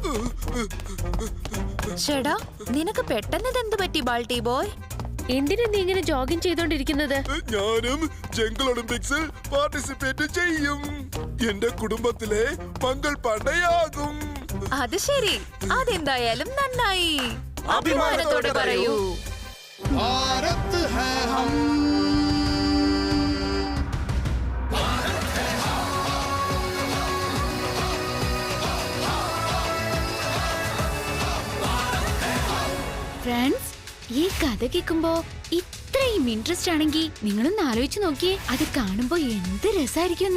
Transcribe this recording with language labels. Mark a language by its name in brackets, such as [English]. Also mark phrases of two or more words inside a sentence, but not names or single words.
[Malayalam] ചേടാ, നിനക്ക് പെട്ടെന്ന് എന്ത് പറ്റി ബാൾട്ടി ബോയ്? എന്തിനാ നീ ഇങ്ങനെ ജോഗിങ് ചെയ്തോണ്ടിരിക്കുന്നത്? ഞാനും ജംഗിൾ ഒളിമ്പിക്സിൽ പാർട്ടിസിപ്പേറ്റ് ചെയ്യും. എന്റെ കുടുംബത്തിലെ മംഗൾ പാണ്ഡെയാകും. അത് ശരി, അതെന്തായാലും നന്നായി. അഭിമാനത്തോടെ പറയൂ. [Hindi] भारत है हम. [Malayalam] ഫ്രണ്ട്സ്, ഈ കഥ കേൾക്കുമ്പോ ഇത്രയും ഇൻട്രസ്റ്റ് ആണെങ്കിൽ നിങ്ങളൊന്ന് ആലോചിച്ച് നോക്കിയേ, അത് കാണുമ്പോ എന്ത് രസമായിരിക്കും.